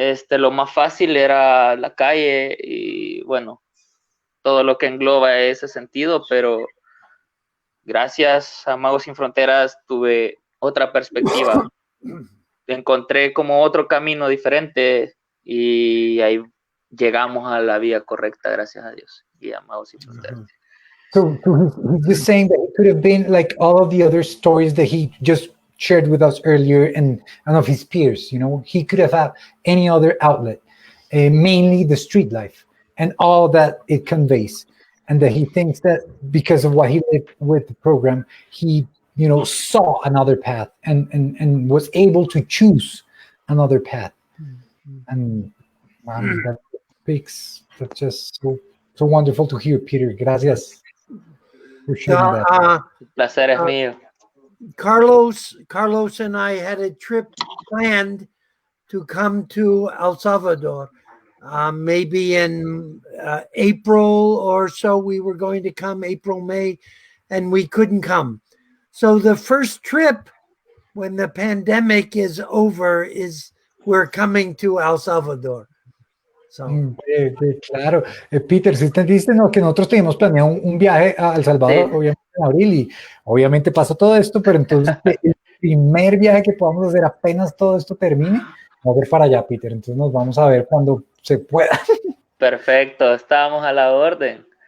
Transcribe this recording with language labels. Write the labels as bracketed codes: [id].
[es] Lo más fácil era la calle y bueno, todo lo que engloba ese sentido, pero gracias a Magos Sin Fronteras tuve otra perspectiva. Encontré como otro camino diferente y ahí llegamos a la vía correcta, gracias a Dios y a Magos Sin Fronteras. [en] So he's just saying that it could have been like all of the other stories that he just shared with us earlier and of his peers. He could have had any other outlet, mainly the street life and all that it conveys, and that he thinks that because of what he lived with the program, he saw another path and was able to choose another path. And that speaks. That's just so wonderful to hear, Peter. Gracias for sharing that. [es] El placer es mío. [en] Carlos and I had a trip planned to come to El Salvador. Maybe in April or so we were going to come, April, May, and we couldn't come. So the first trip when the pandemic is over we're coming to El Salvador. So. [es] Claro. Peter, si usted dice que nosotros teníamos planeado un viaje a El Salvador, Sí. Obviamente en abril, y obviamente pasó todo esto, pero entonces el primer viaje que podamos hacer apenas todo esto termine, vamos a ver para allá, Peter. Entonces nos vamos a ver cuando se pueda. Perfecto, estamos a la orden.